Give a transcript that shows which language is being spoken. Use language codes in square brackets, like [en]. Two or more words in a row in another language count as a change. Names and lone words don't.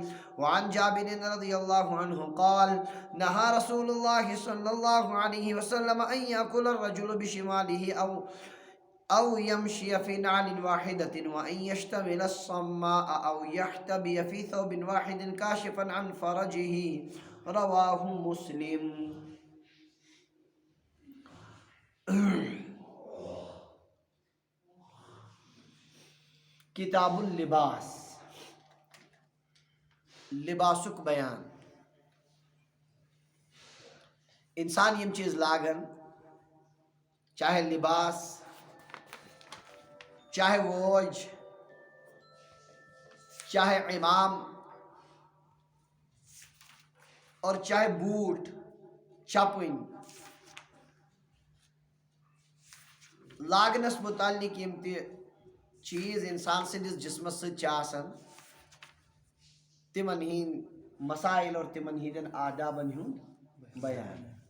[ar] وعن جابر رضي الله عنه قال: نهى رسول الله صلى الله عليه وسلم أن يأكل الرجل بشماله أو يمشي في نعل واحدة وأن يشتمل الصماء أو يحتبي في ثوب واحد كاشفا عن فرجه. رواه مسلم. کتاب اللباس. [ks] لباسک بیان. انسان یم چیز لاگن، چاہے لباس، چاہے ووج، چاہے امام اور چاہے بوٹ چپن، لاگنس متعلق یم تہ چیز انسان سندس جسمس ست آسان تمن ہند مسائل اور تمن ہندین آدابن ہند بیان.